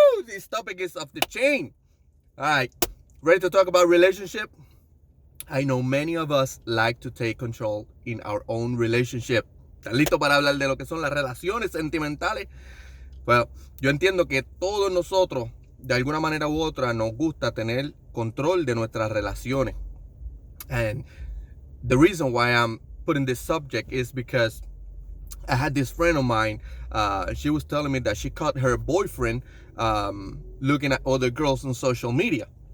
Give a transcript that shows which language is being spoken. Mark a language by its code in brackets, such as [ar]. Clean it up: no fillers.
[en] this topic is off the chain. All right, ready to talk about relationship? I know many of us like to take control in our own relationship. [es] ¿Están listos para hablar de lo que son las relaciones sentimentales? Well, yo entiendo que todos nosotros, de alguna manera u otra, nos gusta tener control de nuestras relaciones. [en] And the reason why I'm putting this subject is because I had this friend of mine. She was telling me that she caught her boyfriend looking at other girls on social media.